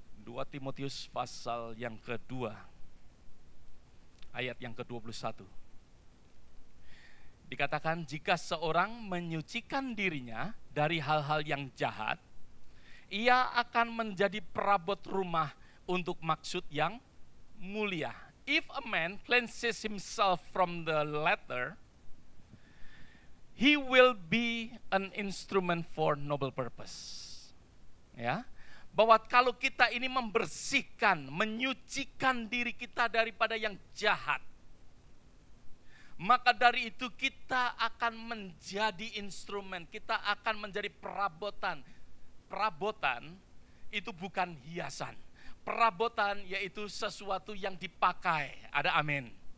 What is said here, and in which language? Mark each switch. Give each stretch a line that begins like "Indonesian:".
Indonesian: 2 Timotius pasal yang kedua, ayat yang ke-21. Dikatakan, jika seorang menyucikan dirinya dari hal-hal yang jahat, ia akan menjadi perabot rumah untuk maksud yang mulia.
English: If a man cleanses himself from the latter, he will be an instrument for noble purpose.
Indonesian: Ya, bahwa kalau kita ini membersihkan, menyucikan diri kita daripada yang jahat, Maka dari itu kita akan menjadi instrumen, kita akan menjadi perabotan. Perabotan itu bukan hiasan. Perabotan yaitu sesuatu yang dipakai. Ada amin.